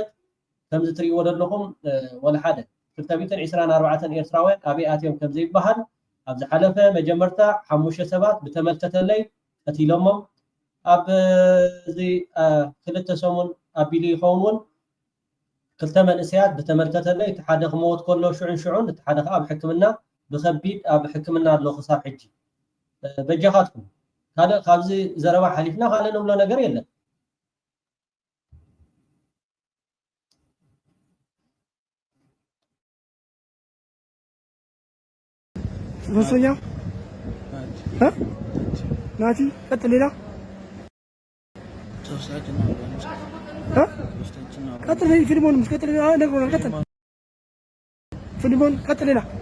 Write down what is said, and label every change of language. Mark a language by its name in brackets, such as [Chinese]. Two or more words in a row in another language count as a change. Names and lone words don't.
[Tigrinya] ከምዚ ትሪእዎ ዘለኹም ወላ ሓደ 224 ኤርትራውያን ኣበይ ኣትዮም ከም ዘይበሃል ኣብ ዝሓለፈ መጀመርታ 5 ሰባት ብተመልከተለይ ቀቲሎሞም ኣብ እዚ ክልተ ሰሙን ኣቢሉ ይኸውን እውን ክልተ መንእሰያት ብተመልከተለይ እቲ ሓደ ክመወት ከሎ ሽዑን እቲ ሓደ ከዓ ኣብ ሕክምና ብከቢድ ኣብ ሕክምና ኣሎ ክሳብ ሕጂ በጃኻትኩም ካልእ ካብዚ ዘረባ ሓሊፍና ካልእ ንብሎ ነገር የለን [Amharic] ሶስተኛ ናቲ ቀጥል ሌላ ቀጥል ፊልሞን ቀጥል ነግሮናል ቀጥል ፊልሞን ቀጥል ሌላ